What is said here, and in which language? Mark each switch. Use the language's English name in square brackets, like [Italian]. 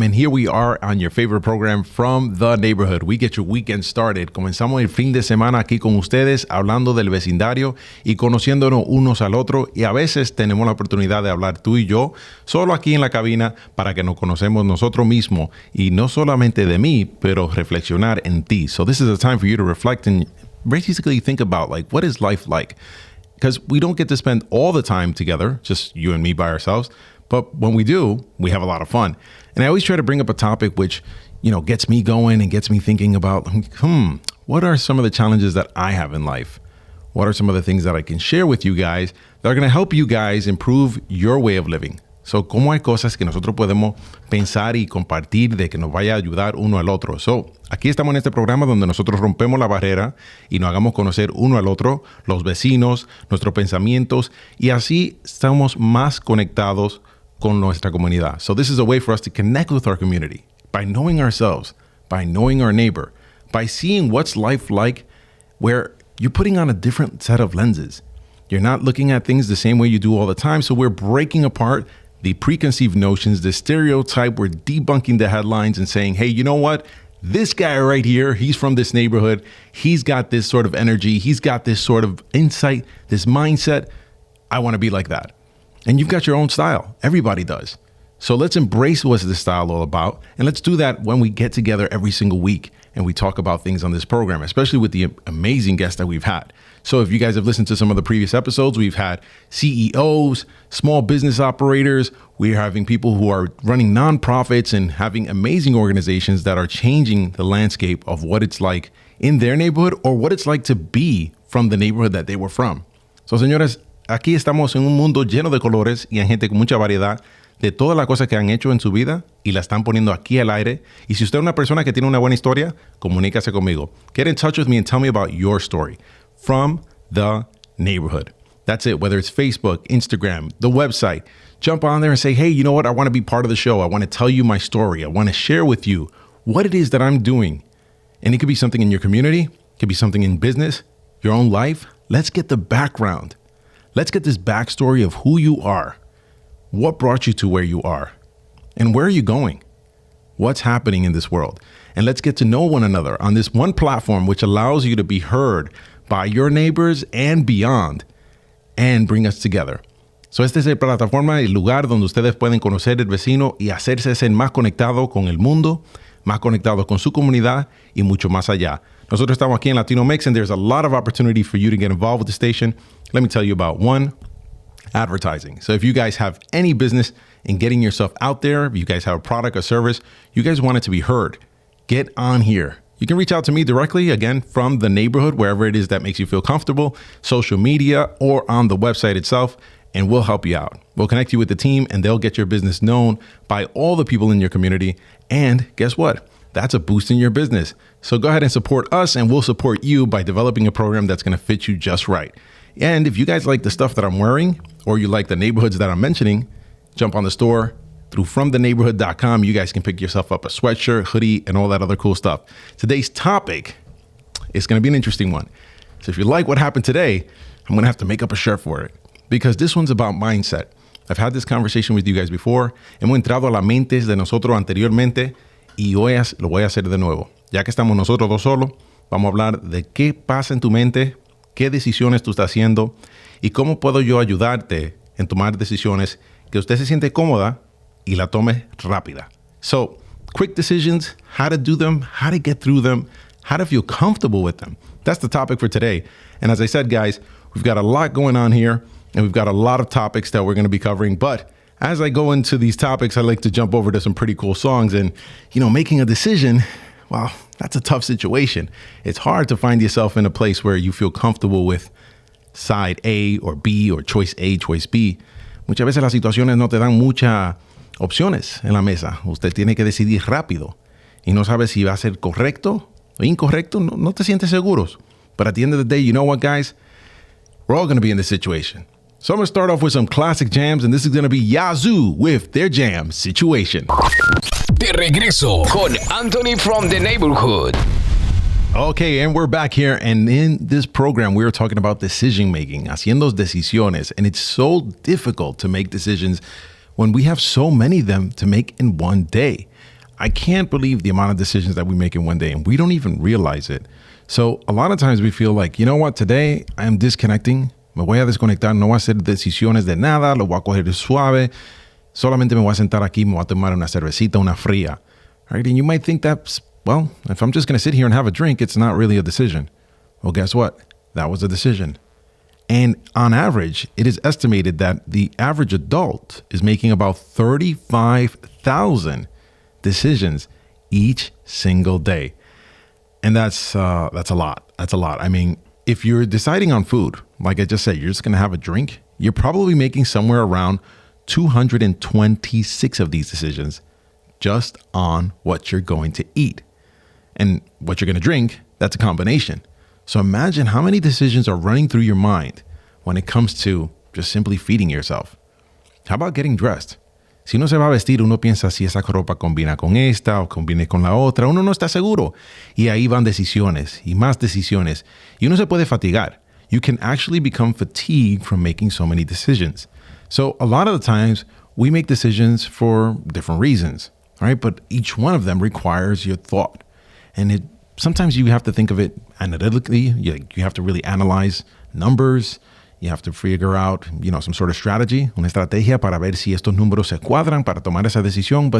[English] And here we are on your favorite program from the neighborhood. We get your weekend started. [Spanish] Comenzamos el fin de semana aquí con ustedes, hablando del vecindario y conociéndonos unos al otro. Y a veces tenemos la oportunidad de hablar tú y yo, solo aquí en la cabina, para que nos conocemos nosotros mismos. Y no solamente de mí, pero reflexionar en ti. [English] So this is a time for you to reflect and basically think about, like, what is life like? Because we don't get to spend all the time together, just you and me by ourselves. But when we do, we have a lot of fun. And I always try to bring up a topic which, gets me going and gets me thinking about, what are some of the challenges that I have in life? What are some of the things that I can share with you guys that are going to help you guys improve your way of living? [Spanish] So, ¿cómo hay cosas que nosotros podemos pensar y compartir de que nos vaya a ayudar uno al otro? So, aquí estamos en este programa donde nosotros rompemos la barrera y nos hagamos conocer uno al otro, los vecinos, nuestros pensamientos, y así estamos más conectados con nuestra comunidad. [English] So, this is a way for us to connect with our community by knowing ourselves, by knowing our neighbor, by seeing what's life like where you're putting on a different set of lenses. You're not looking at things the same way you do all the time, so we're breaking apart the preconceived notions, the stereotype. We're debunking the headlines and saying, hey, you know what? This guy right here, he's from this neighborhood. He's got this sort of energy. He's got this sort of insight, this mindset. I want to be like that. And you've got your own style. Everybody does. So let's embrace what's this style all about. And let's do that when we get together every single week and we talk about things on this program, especially with the amazing guests that we've had. So if you guys have listened to some of the previous episodes, we've had CEOs, small business operators. We're having people who are running nonprofits and having amazing organizations that are changing the landscape of what it's like in their neighborhood or what it's like to be from the neighborhood that they were from. [Spanish] So, señores, aquí estamos en un mundo lleno de colores y hay gente con mucha variedad de todas las cosas que han hecho en su vida y la están poniendo aquí al aire. Y si usted es una persona que tiene una buena historia, comunícase conmigo. [English] Get in touch with me and tell me about your story from the neighborhood. That's it. Whether it's Facebook, Instagram, the website, jump on there and say, hey, you know what? I want to be part of the show. I want to tell you my story. I want to share with you what it is that I'm doing. And it could be something in your community. It could be something in business, your own life. Let's get the background. Let's get this backstory of who you are. What brought you to where you are? And where are you going? What's happening in this world? And let's get to know one another on this one platform which allows you to be heard by your neighbors and beyond and bring us together. [Spanish] So esta es la plataforma, el lugar donde ustedes pueden conocer el vecino y hacerse ser más conectado con el mundo, más conectado con su comunidad y mucho más allá. Nosotros estamos aquí en [English] Latino Mixx and there's a lot of opportunity for you to get involved with the station. Let me tell you about one. Advertising. So if you guys have any business in getting yourself out there, if you guys have a product or service, you guys want it to be heard, get on here. You can reach out to me directly, again, from the neighborhood, wherever it is that makes you feel comfortable, social media, or on the website itself, and we'll help you out. We'll connect you with the team, and they'll get your business known by all the people in your community. And guess what? That's a boost in your business. So go ahead and support us, and we'll support you by developing a program that's going to fit you just right. And if you guys like the stuff that I'm wearing, or you like the neighborhoods that I'm mentioning, jump on the store through fromtheneighborhood.com. You guys can pick yourself up a sweatshirt, hoodie, and all that other cool stuff. Today's topic is going to be an interesting one. So if you like what happened today, I'm going to have to make up a shirt for it because this one's about mindset. I've had this conversation with you guys before. [Spanish] Hemos entrado a las mentes de nosotros anteriormente y hoy lo voy a hacer de nuevo. Ya que estamos nosotros dos solos, vamos a hablar de qué pasa en tu mente, qué decisiones tú estás haciendo y cómo puedo yo ayudarte en tomar decisiones que usted se siente cómoda y la tome rápida. [English] So, quick decisions, how to do them, how to get through them, how to feel comfortable with them. That's the topic for today. And as I said, guys, we've got a lot going on here and we've got a lot of topics that we're going to be covering. But as I go into these topics, I like to jump over to some pretty cool songs. And, making a decision, well, that's a tough situation. It's hard to find yourself in a place where you feel comfortable with side A or B or choice A, choice B. [Spanish] Muchas veces las situaciones no te dan muchas opciones en la mesa. Usted tiene que decidir rápido y no sabe si va a ser correcto o incorrecto. No te sientes seguros. [English] But at the end of the day, you know what, guys? We're all going to be in this situation. So I'm going to start off with some classic jams, and this is going to be Yazoo with their jam, Situation. [Spanish] De regreso con Anthony from the Neighborhood. [English] Okay, and we're back here. And in this program, we were talking about decision making, [Spanish] haciendo decisiones. [English] And it's so difficult to make decisions when we have so many of them to make in one day. I can't believe the amount of decisions that we make in one day, and we don't even realize it. So a lot of times we feel like, you know what, today I am disconnecting. [Spanish] Me voy a desconectar, no voy a hacer decisiones de nada, lo voy a coger suave. Solamente me voy a sentar aquí, me voy a tomar una cervecita, una fría. [English] Right? And you might think that's, well, if I'm just going to sit here and have a drink, it's not really a decision. Well, guess what? That was a decision. And on average, it is estimated that the average adult is making about 35,000 decisions each single day. And that's a lot. That's a lot. I mean, if you're deciding on food, like I just said, you're just going to have a drink, you're probably making somewhere around 226 of these decisions just on what you're going to eat. And what you're going to drink, that's a combination. So imagine how many decisions are running through your mind when it comes to just simply feeding yourself. How about getting dressed? [Spanish] Si uno se va a vestir, uno piensa si esa ropa combina con esta o combina con la otra. Uno no está seguro. Y ahí van decisiones y más decisiones. Y uno se puede fatigar. [English] You can actually become fatigued from making so many decisions. So a lot of the times we make decisions for different reasons, right? But each one of them requires your thought. And sometimes you have to think of it analytically. You have to really analyze numbers. You have to figure out, some sort of strategy, [Spanish] una estrategia para ver si estos números se cuadran para tomar esa decisión.